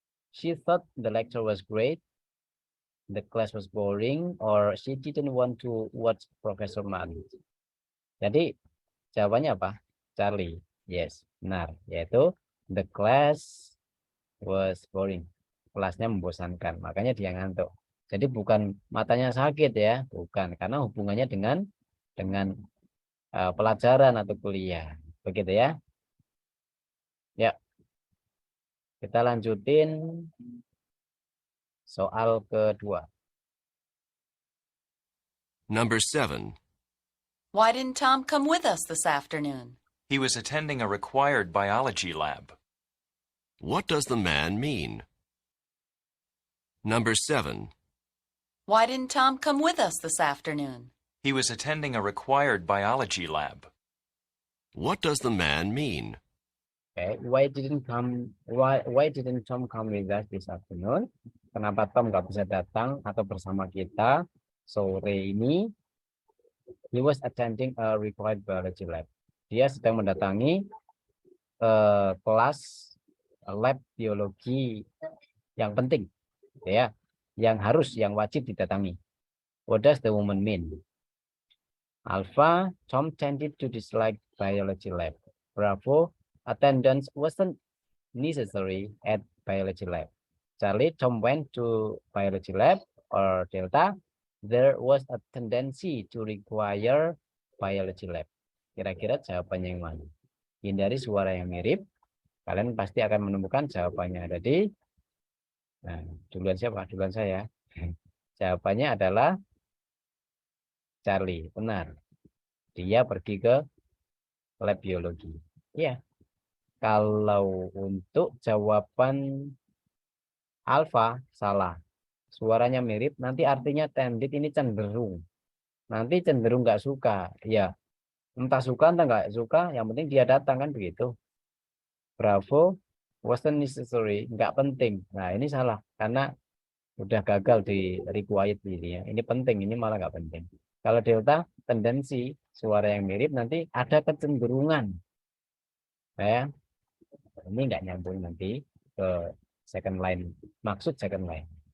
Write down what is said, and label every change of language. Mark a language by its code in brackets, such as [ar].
[en] She thought the lecture was great. The class was boring, or she didn't want to watch Professor Martin. [id] Jadi jawabannya apa? Charlie. Yes, benar. [en] Yaitu the class was boring. [id] Kelasnya membosankan, makanya dia ngantuk. Jadi bukan matanya sakit ya, bukan, karena hubungannya dengan pelajaran atau kuliah, begitu ya. Ya, kita lanjutin soal kedua. [en] Number 7. Why didn't Tom come with us this afternoon? He was attending a required biology lab. What does the man mean? Number 7. Why didn't Tom come with us this afternoon? He was attending a required biology lab. What does the man mean? Okay, why didn't Tom come with us this afternoon? [id] Kenapa Tom nggak bisa datang atau bersama kita sore ini? [en] He was attending a required biology lab. [id] Dia sedang mendatangi kelas lab biologi yang penting, ya, yang wajib didatangi. [en] What does the woman mean? Alpha, Tom tended to dislike biology lab. Bravo, attendance wasn't necessary at biology lab. Charlie, Tom went to biology lab. Or Delta, there was a tendency to require biology lab. [id] Kira-kira jawabannya yang mana? Hindari suara yang mirip. Kalian pasti akan menemukan jawabannya ada di. Nah, duluan siapa? Duluan saya. Jawabannya adalah Charlie. Benar. Dia pergi ke lab biologi. Ya. Kalau untuk jawaban Alpha salah. Suaranya mirip, nanti artinya tended ini cenderung. Nanti cenderung nggak suka. Ya, entah suka entah nggak suka, yang penting dia datang kan begitu. Bravo, [en] wasn't necessary, [id] nggak penting. Nah, ini salah karena udah gagal di required ini ya. Ini penting, ini malah nggak penting. Kalau Delta, tendensi, suara yang mirip, nanti ada kecenderungan. Ya, ini nggak nyambung nanti ke second line, maksud second line.